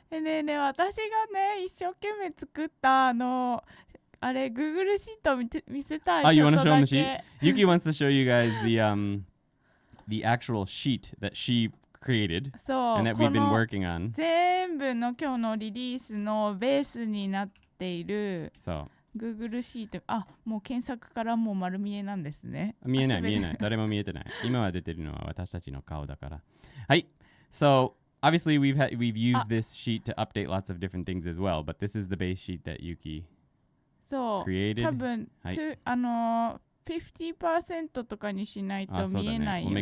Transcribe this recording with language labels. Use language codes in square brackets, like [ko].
[ja] ねえ、私がね、一生懸命作ったあれ、Google シート見せたい。 [en] Oh, you want to show them the sheet? Yuki wants to show you guys the actual sheet that she created and that we've been working on. [ja] 全部の今日のリリースのベースになっている。そう。 Google シート。もう検索からもう丸見えなんですね。見えない。誰も見えてない。今は出てるのは私たちの顔だから。はい。 [en] So, obviously we've used this sheet to update lots of different things as well, but this is the base sheet that Yuki created. [ja] 多分、50% とかにしないと見えないよね。